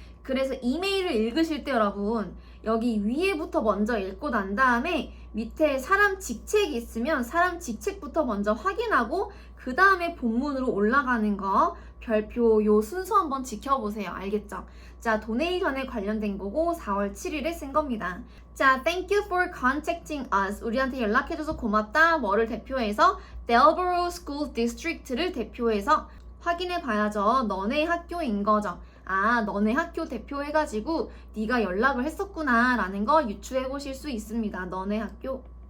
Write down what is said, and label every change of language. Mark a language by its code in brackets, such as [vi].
[ko] 그래서 이메일을 읽으실 때 여러분, 여기 위에부터 먼저 읽고 난 다음에 밑에 사람 직책이 있으면 사람 직책부터 먼저 확인하고 그 다음에 본문으로 올라가는 거, 별표 요 순서 한번 지켜보세요. 알겠죠? 자, 도네이션에 관련된 거고 4월 7일에 쓴 겁니다. [en] 자, thank you for contacting us. [ko] 우리한테 연락해줘서 고맙다. 뭐를 대표해서 Delborough School District를 대표해서 확인해 봐야죠. 너네 학교인 거죠. 아, 너네 학교 대표해가지고 네가 연락을 했었구나 라는 거 유추해 보실 수 있습니다. 너네 학교.